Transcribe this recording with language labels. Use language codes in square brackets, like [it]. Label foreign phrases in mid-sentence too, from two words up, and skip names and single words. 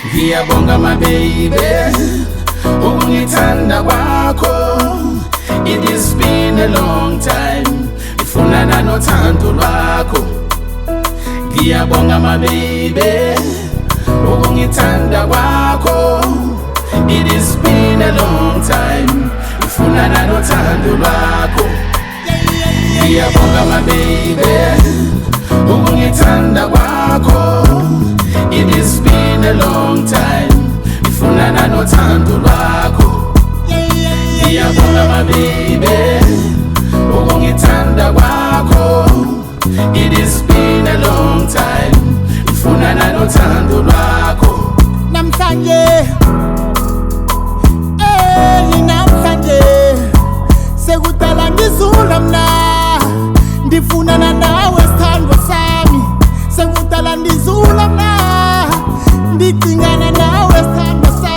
[zu] ngiyabonga [en] my baby [zu] ukungithanda kwakho. [en] It has been a long time [zu] ifunana nothando lwakho. Ngiyabonga [en] my baby [zu] ukungithanda kwakho. [en] It has been a long time [zu] ifunana nothando lwakho. Ngiyabonga [en] my baby [zu] ukungithanda kwakho. [en] It has been a long time [zu] ifunana nothando lwakho. Ngiyabonga [en] my baby [zu] ukungithanda kwakho. [en] It has been a long time [zu] ifunana nothando lwakho. Namhlanje namhlanje sekudala ngizula mna ndifunana nawe sithandwa sami. Sekudala ndizula mna ndicingana nawe sithandwa